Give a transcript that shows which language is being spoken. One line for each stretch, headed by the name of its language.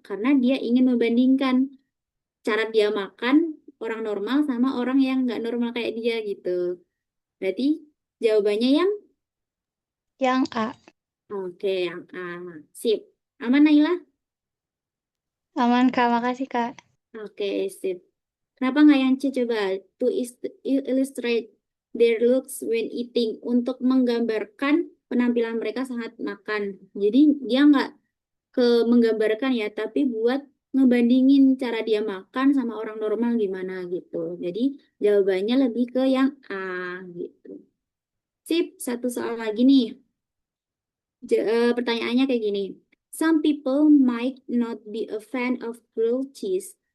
Indonesian: Karena dia ingin membandingkan cara dia makan orang normal sama orang yang nggak normal kayak dia gitu. Berarti jawabannya Yang A. oke, yang A. Sip. Aman, Naila? Aman Kak, makasih Kak. Oke, sip. Kenapa nggak yang C coba?
English: To illustrate their looks when eating.
Indonesian: Untuk menggambarkan penampilan mereka saat makan. Jadi dia nggak ke menggambarkan ya, tapi buat ngebandingin cara dia makan sama orang normal gimana gitu. Jadi jawabannya lebih ke yang A gitu. Sip, satu soal lagi nih. Pertanyaannya kayak gini.
English: Some people might not be a fan of grilled cheese.